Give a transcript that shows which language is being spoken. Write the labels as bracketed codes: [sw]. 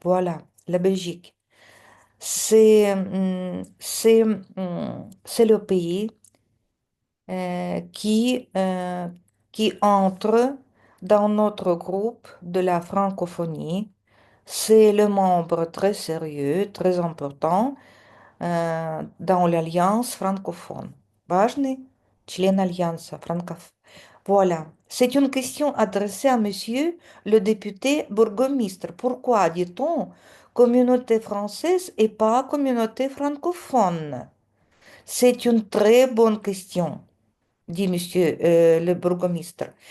[fr] Voilà, la Belgique. C'est le pays qui entre dans notre groupe de la francophonie. C'est le membre très sérieux, très important dans l'Alliance francophone. [ru] Важный член Альянса francophone. [fr] Voilà. C'est une question adressée à monsieur le député bourgmestre. Pourquoi dit-on communauté française et pas communauté francophone? C'est une très bonne question, dit monsieur le bourgmestre.